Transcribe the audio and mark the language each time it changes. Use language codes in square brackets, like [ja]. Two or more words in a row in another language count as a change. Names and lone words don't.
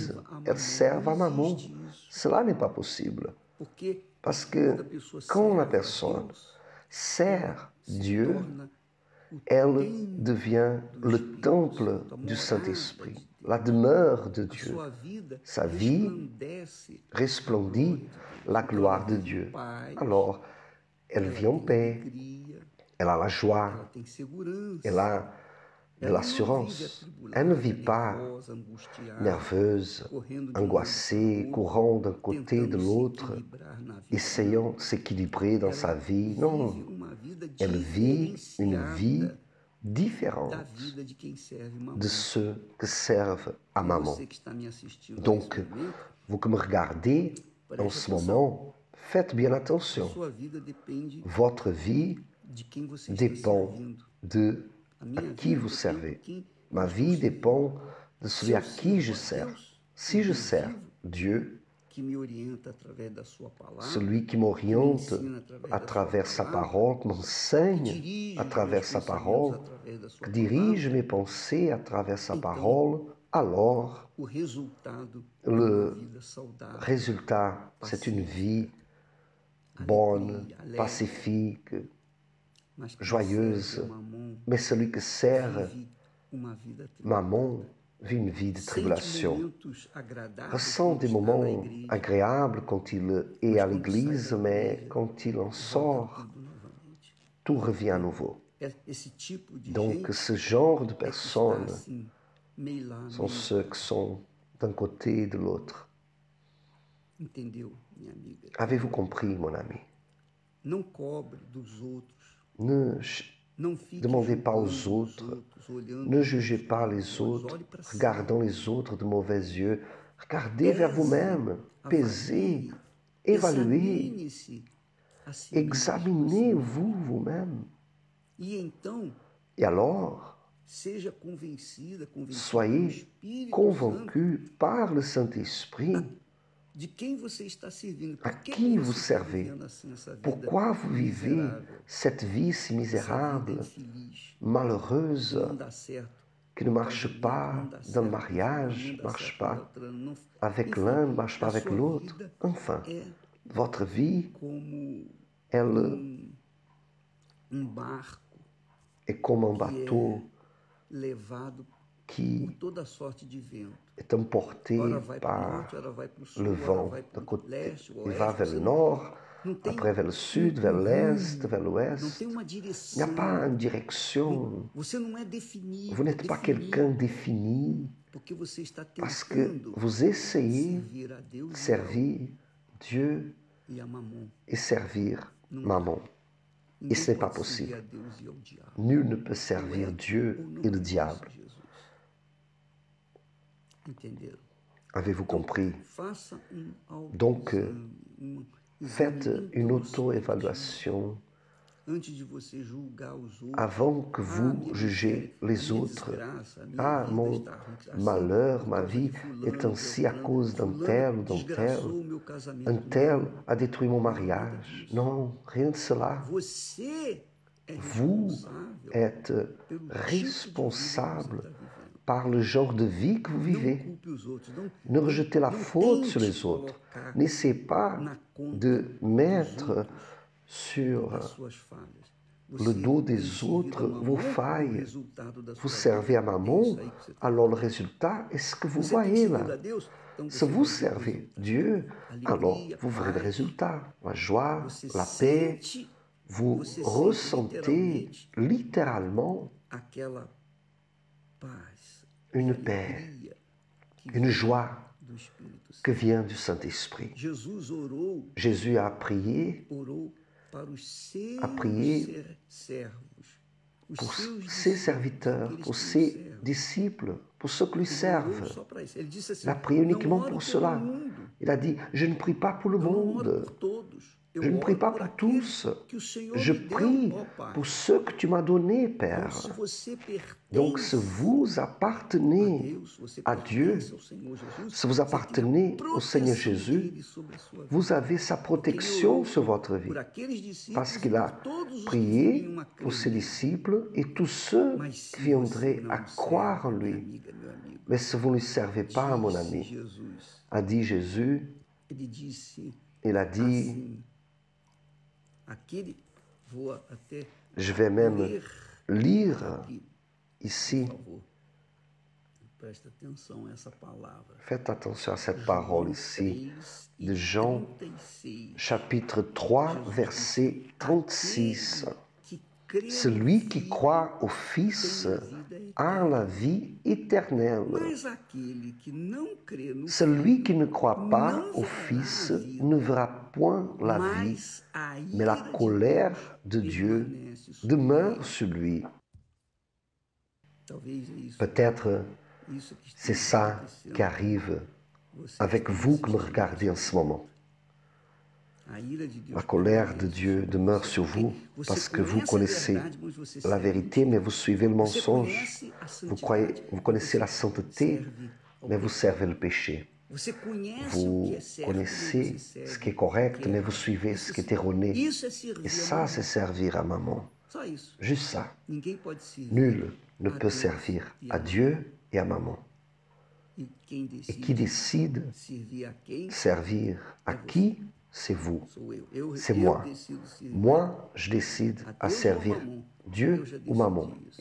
[pt] sirva a [fr] elle [pt] mamon. [fr] serve à [pt] Não [fr] maman. [pt] existe isso, [fr] Cela n'est pas possible. [pt] porque [fr] Parce [pt] quando [fr] que [pt] a pessoa [fr] quand la [pt] serve a [fr] personne [pt] Deus, [fr] sert [pt] ela se [fr] Dieu, [pt] torna o [fr] elle [pt] templo [fr] devient [pt] do [fr] le [pt] Espírito [fr] temple [pt] Santo, a [fr] du [pt] morada [fr] Saint-Esprit, [pt] de Deus. [fr] la demeure de [pt] A [fr] Dieu. [pt] sua vida [fr] Sa vie [pt] resplandece [fr] resplendit la [pt] Então, [fr] gloire [pt] ela [fr] de [pt] vive em [fr] Dieu. [pt] paz, [fr] Alors, elle [pt] ela [fr] vit en [pt] tem [fr] paix, [pt] alegria, [fr] elle a la [pt] ela [fr] joie, [pt] tem segurança. [fr] elle a de [pt] Ela não vive [fr] l'assurance. [pt] atribulada, [fr] Elle ne vit pas [pt] nervosa, angustiada, [fr] nerveuse, [pt] correndo de um lado [fr] angoissée, [pt] para o [fr] courant d'un [pt] outro, [fr] côté et de [pt] tentando se [fr] l'autre, [pt] equilibrar na vida. [fr] essayant de s'équilibrer dans sa [pt] Ela [fr] vie. [pt] vive [fr] Non, [pt] uma vida [fr] elle vit une vie [pt] diferenciada da [fr] différente [pt] vida de quem serve mamão. [fr] de ceux qui servent à [pt] Então, [fr] maman. [pt] você que está me assistindo [fr] Donc, [pt] nesse momento, [fr] vous qui me regardez en [pt] preste [fr] ce [pt] atenção. [fr] moment, faites bien [pt] A [fr] attention. [pt] sua vida depende [fr] Votre vie [pt] de quem você está [fr] dépend [pt] servindo. [fr] de [pt] A [fr] à [pt] minha [fr] qui [pt] vida [fr] vous [pt] depende de [fr] servez. [pt] quem [fr] Ma [pt] eu estou [fr] vie [pt] servindo. [fr] dépend de [pt] Se [fr] celui [pt] eu [fr] à qui je [pt] sirvo a [fr] sers. [pt] Deus, [fr] Si [pt] o [fr] je [pt] Deus [fr] sers [pt] vivo, [fr] Dieu, [pt] que me orienta através da sua palavra, [fr] celui qui [pt] que me [fr] m'oriente [pt] ensina através [fr] à [pt] da [fr] travers [pt] sua [fr] sa [pt] palavra, [fr] parole, [pt] que [fr] m'enseigne [pt] dirige [fr] à [pt] os [fr] travers [pt] meus [fr] sa [pt] pensamentos [fr] parole, [pt] através da [fr] qui [pt] sua [fr] dirige [pt] palavra, [fr] mes pensées à travers sa [pt] Então, [fr] parole, alors [pt] o resultado é [fr] le [pt] uma vida saudável, [fr] résultat, c'est une vie bonne, [pt] alegria, alegre. [fr] pacifique, [pt] Mas quem [fr] joyeuse. [pt] serve a mamon [fr] Mais celui qui sert [pt] vive uma vida atribulada. [fr] maman vit une vie de [pt] Sente [fr] tribulation. [pt] momentos agradáveis [fr] Ressent [pt] quando [fr] des [pt] está na [fr] moments [pt] igreja, [fr] agréables quand il est [pt] mas [fr] à [pt] quando sai [fr] l'église, [pt] da [fr] mais [pt] igreja, [fr] quand il en [pt] volta [fr] sort, [pt] tudo novamente. [fr] tout revient à nouveau. [pt] Esse tipo de [fr] Donc [pt] gente [fr] ce genre de [pt] é que está [fr] personnes [pt] assim, meio lá, [fr] sont [pt] meio [fr] ceux [pt] cá. [fr] qui sont d'un côté et de l'autre. [pt] Entendeu, minha amiga? [fr] Avez-vous compris, mon ami? [pt] Não cobre dos outros. [fr] Ne [pt] Não fique [fr] demandez pas [pt] julgando [fr] aux [pt] os [fr] autres, [pt] outros, olhando [fr] ne [pt] os [fr] jugez [pt] outros [fr] pas [pt] com [fr] les [pt] maus [fr] autres, [pt] olhos para [fr] regardant les autres de mauvais yeux. Regardez vers vous-même, pesez, [pt] avalie, [fr] évaluez, [pt] examine-se a si mesmo. [fr] examinez-vous vous-même. [pt] E então, [fr] Et alors, [pt] seja convencida, convencido pelo [fr] soyez [pt] Espírito Santo [fr] convaincus par le Saint-Esprit [pt] de quem você está servindo. [fr] à [pt] Por que [fr] qui [pt] que [fr] vous [pt] você está [fr] servez. [pt] vivendo assim essa vida [fr] Pourquoi vous vivez [pt] miserável, [fr] cette vie si [pt] essa vida [fr] misérable, [pt] infeliz, que [fr] malheureuse, [pt] não dá certo [fr] qui ne [pt] no [fr] marche [pt] casamento, [fr] pas [pt] não dá [fr] dans le [pt] certo no [fr] mariage, [pt] filho, [fr] ne [pt] não dá [fr] marche [pt] certo no [fr] pas [pt] outra, não, [fr] avec [pt] enfim, [fr] l'un, ne marche pas [pt] a [fr] avec [pt] sua [fr] l'autre. [pt] vida [fr] Enfin, [pt] é [fr] votre vie, [pt] como [fr] elle [pt] um barco [fr] est comme un [pt] que [fr] bateau [pt] é levado [fr] qui [pt] por toda sorte de vento. [fr] est emporté [pt] Ora vai para o [fr] par [pt] norte, ora vai para o sul, [fr] le [pt] ora [fr] vent [pt] vai [fr] d'un [pt] para o [fr] côté. [pt] leste, o [fr] Il va [pt] oeste. [fr] vers [pt] Você [fr] le [pt] não, [fr] nord, [pt] não tem [fr] après vers le sud, vers l'est, vers [pt] não [fr] l'ouest. [pt] tem uma [fr] Il n'y a [pt] direção. [fr] pas une direction. [pt] Você não é definido. [fr] Vous n'êtes pas quelqu'un défini [pt] Porque você está [fr] parce que [pt] tentando [fr] vous essayez [pt] servir a Deus [fr] de servir Dieu [pt] e a Mamon. [fr] et servir Mammon. Et [pt] Ninguém [fr] ce n'est pas [pt] pode servir [fr] possible. [pt] a Deus e ao diabo. [fr] Nul ne peut servir [pt] Ou [fr] Dieu [pt] não [fr] et le [pt] é [fr] diable. [pt] isso, Jesus. Entenderam? [fr] Avez-vous compris? [pt] Faça [fr] Donc, [pt] um [fr] faites [pt] exame [fr] une [pt] introspectivo [fr] auto-évaluation [pt] antes de você julgar os outros. [fr] avant que vous [pt] minha [fr] jugez [pt] miséria, a [fr] les [pt] minha [fr] autres. [pt] desgraça, a minha [fr] Ah, [pt] vida [fr] mon [pt] está assim [fr] malheur, [pt] por [fr] ma [pt] causa [fr] vie [pt] de fulano, [fr] est ainsi à [pt] beltrano. [fr] cause d'un [pt] Fulano [fr] tel ou d'un [pt] desgraçou [fr] tel. [pt] o meu casamento. [fr] Un tel [pt] Não, [fr] a détruit mon [pt] não nada [fr] mariage. [pt] disso. [fr] Non, rien de cela. [pt] Você é [fr] Vous [pt] responsável [fr] êtes [pt] pelo tipo de vida que você [fr] responsable [pt] está vivendo. [fr] par le genre de vie que vous [pt] Não [fr] vivez. [pt] culpe os outros. Não, [fr] Ne rejetez la [pt] não [fr] faute [pt] tente [fr] sur les autres. [pt] colocar [fr] N'essayez pas [pt] na conta [fr] de [pt] dos [fr] mettre [pt] outros [fr] sur [pt] as suas falhas. [fr] le [pt] Você [fr] dos [pt] tem [fr] des [pt] servido [fr] autres [pt] a Mamon, [fr] vos [pt] o [fr] failles. [pt] resultado da [fr] Vous [pt] sua [fr] servez [pt] vida [fr] à [pt] é isso [fr] Mammon, [pt] aí que você está [fr] alors le [pt] vivendo. [fr] résultat est ce que vous [pt] Você tem [fr] voyez [pt] servido [fr] là. [pt] a Deus, então [fr] Si [pt] você [fr] vous [pt] vai ver o [fr] servez [pt] resultado. [fr] Dieu, alors [pt] Alegria, [fr] vous verrez le [pt] paz. [fr] résultat. La joie, [pt] Você [fr] la paix. [pt] sente, [fr] Vous [pt] você sente [fr] ressentez [pt] literalmente [fr] littéralement [pt] aquela paz, [fr] une [pt] e [fr] paix, [pt] alegria que [fr] une [pt] vem [fr] joie [pt] do Espírito [fr] que [pt] Santo. [fr] vient du Saint-Esprit. [pt] Jesus orou [fr] Jésus a prié [pt] para os seus [fr] a prié [pt] servos, os [fr] pour [pt] seus [fr] ses [pt] discípulos, [fr] serviteurs, [pt] aqueles [fr] pour [pt] que o [fr] ses [pt] servem. [fr] disciples, pour ceux qui lui [pt] Ele orou [fr] servent. [pt] só para isso. Ele disse assim: [fr] Il a prié [pt] não [fr] uniquement [pt] oro [fr] pour [pt] pelo [fr] cela. [pt] mundo, [fr] Il a dit, je ne prie pas pour le [pt] eu não oro [fr] monde, [pt] por todos, eu [fr] je ne prie [pt] oro [fr] pas [pt] por [fr] pour [pt] aqueles [fr] tous, [pt] que o Senhor [fr] je [pt] me deu, [fr] prie [pt] ó Pai. [fr] pour ceux que tu m'as donnés, [pt] Então, [fr] Père. [pt] se você [fr] Donc, [pt] pertence [fr] si vous [pt] a [fr] appartenez [pt] Deus, você [fr] à Dieu, [pt] pertence ao Senhor Jesus, [fr] si vous [pt] você [fr] appartenez [pt] tem a [fr] au Seigneur [pt] proteção [fr] Jésus, [pt] dele sobre a sua vida. [fr] vous avez sa [pt] Porque ele [fr] protection [pt] orou [fr] sur votre vie. [pt] por aqueles discípulos [fr] Parce [pt] e [fr] qu'il a [pt] por todos os que [fr] prié [pt] viriam a [fr] pour ses [pt] crer. [fr] disciples et tous ceux [pt] Mas [fr] qui [pt] se você [fr] viendraient à [pt] não [fr] croire en [pt] serve, minha [fr] lui. [pt] amiga, meu amigo, [fr] Mais si vous ne lui servez pas, mon [pt] disse [fr] ami, [pt] Jesus, [fr] a dit Jésus, [pt] ele disse [fr] il a dit, [pt] assim, aquele, vou até [fr] je vais même [pt] ler [fr] lire [pt] aqui, [fr] ici, [pt] por favor. Presta atenção a essa palavra. [fr] faites attention à cette parole ici, [pt] 3 de e [fr] Jean 36. chapitre 3, verset 36. [pt] Aquele que crê [fr] Celui [pt] no [fr] qui [pt] Filho [fr] croit au Fils [pt] tem a vida [fr] a [pt] eterna. [fr] la vie éternelle. [pt] Mas aquele que não crê no [fr] Celui qui [pt] Filho [fr] ne croit pas [pt] não [fr] au [pt] verá [fr] Fils [pt] a vida, [fr] ne verra point la vie, [pt] mas a [fr] mais la [pt] ira de [fr] colère [pt] Deus [fr] de Dieu [pt] permanece sobre [fr] demeure [pt] ele. [fr] sur lui. [pt] Talvez é isso, [fr] Peut-être [pt] isso que [fr] c'est [pt] esteja [fr] ça [pt] acontecendo [fr] qui arrive [pt] com você [fr] avec [pt] que está [fr] vous que me [pt] assistindo [fr] regardez en ce moment. [pt] A ira de Deus [fr] La colère de [pt] permanece [fr] Dieu [pt] sobre [fr] demeure [pt] você, [fr] sur [pt] porque [fr] vous [pt] você [fr] parce que vous [pt] conhece a [fr] connaissez [pt] verdade, mas você [fr] la [pt] serve [fr] vérité, mais vous suivez le [pt] Você [fr] mensonge. [pt] conhece a [fr] Vous [pt] santidade, [fr] connaissez [pt] mas [fr] la [pt] você [fr] sainteté, [pt] serve ao [fr] mais vous [pt] pecado. [fr] servez le péché. [pt] Você conhece o [fr] Vous [pt] que é certo, [fr] connaissez [pt] mas você [fr] ce [pt] serve [fr] qui est [pt] o [fr] correct, [pt] que é [fr] mais vous [pt] errado. [fr] suivez ce qui est erroné. [pt] Isso é servir [fr] Et [pt] a [fr] ça, [pt] Mamon. [fr] c'est servir à Mammon. [pt] Só isso. [fr] Juste ça. [pt] Ninguém pode servir [fr] Nul ne [pt] a [fr] peut [pt] Deus [fr] servir [pt] e [fr] à [pt] Mamon. [fr] Dieu et à Mammon. [pt] E quem [fr] Et qui [pt] decide [fr] décide [pt] servir a quem [fr] servir à qui, c'est vous. [pt] sou eu. [fr] C'est [pt] Eu [fr] moi. [pt] decido servir [fr] Moi, je décide [pt] a [fr] à [pt] Deus ou [fr] servir [pt] a Mamon. [fr] Dieu [pt] Eu já [fr] ou [pt] decidi [fr] Mammon. [pt] isso.